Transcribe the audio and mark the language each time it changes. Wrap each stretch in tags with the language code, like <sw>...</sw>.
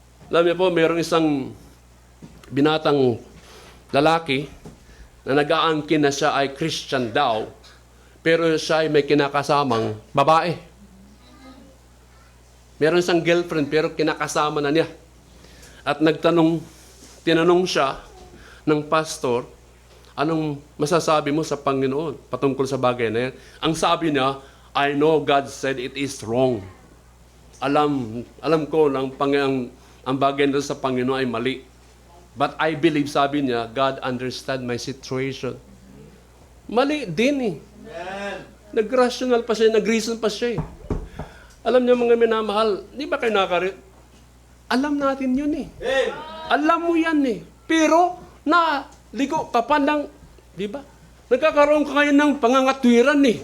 <tl>Alam niyo po, mayroong isang binatang lalaki na nag-aangkin na siya ay Christian daw, pero siya ay may kinakasamang babae. Meron isang girlfriend, pero kinakasama na niya. At tinanong siya ng pastor, anong masasabi mo sa Panginoon patungkol sa bagay na yan? Ang sabi niya,</tl> <en>I know God said it is wrong.</en> <tl>Alam ko ang bagay na sa Panginoon ay mali.</tl> <en>But I believe,</en> <tl>sabi niya,</tl> <en>God understand my situation.</en> <tl>Mali din Amen. Nag-rational pa siya, nag-reason pa siya Alam niyo mga minamahal, di ba kayo alam natin yun Amen. Alam mo yan Pero, ligo ka pa ng, di ba? Nagkakaroon ka ngayon ng pangangatwiran</tl>